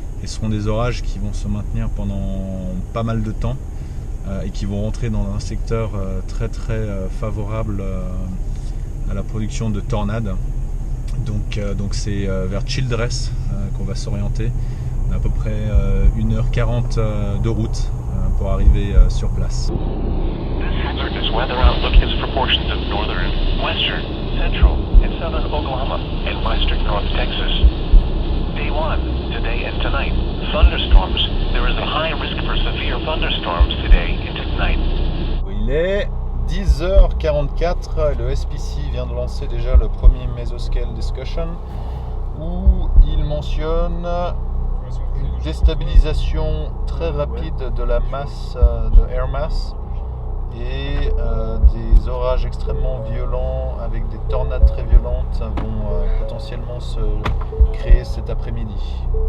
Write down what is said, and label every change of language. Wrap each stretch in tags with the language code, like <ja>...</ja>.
<fr>Et ce seront des orages qui vont se maintenir pendant pas mal de temps et qui vont rentrer dans un secteur très favorable à la production de tornades. Donc c'est vers Childress qu'on va s'orienter. On a à peu près 1h40 de route pour arriver sur place.</fr> <en>This weather outlook is proportions of northern, western, central, and southern Oklahoma and western North Texas. Day 1, today and tonight. Thunderstorms. There is a high risk for severe thunderstorms today and tonight.</en> <fr>Il est 10h44 et le SPC vient de lancer déjà le premier Mesoscale Discussion où il mentionne une déstabilisation très rapide de la masse, de air mass, et des orages extrêmement violents avec des tornades très violentes vont potentiellement se créer cet après-midi.</fr>